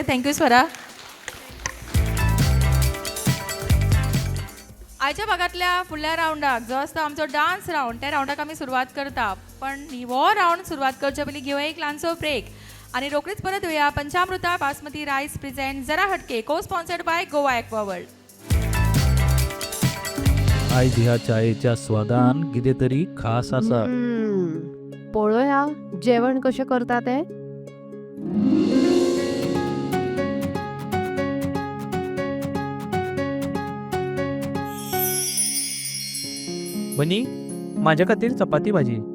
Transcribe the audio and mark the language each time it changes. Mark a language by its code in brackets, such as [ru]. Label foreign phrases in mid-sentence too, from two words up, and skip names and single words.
[en] thank you स्वरा. [kok] आयच्या भागांतल्या फुडल्या रावंडाक जो आसता आमचो डान्स रावंड, त्या रावंडाक आमी सुरवात करता. पण हो रावंड सुरवात करचे पयलीं घेवया एक ल्हानसो ब्रेक आनी रोखडीच परत येवया. पंचामृता बासमती रायस प्रेझेंट जरा हटके, [en] co sponsored by [kok] गोवा एक्वा वर्ल्ड. आयज ह्या चायेच्या स्वादान कितें तरी खास आसा. पळोवया जेवण कशें करता ते. बनी, माझ्या खातीर चपाती भाजी.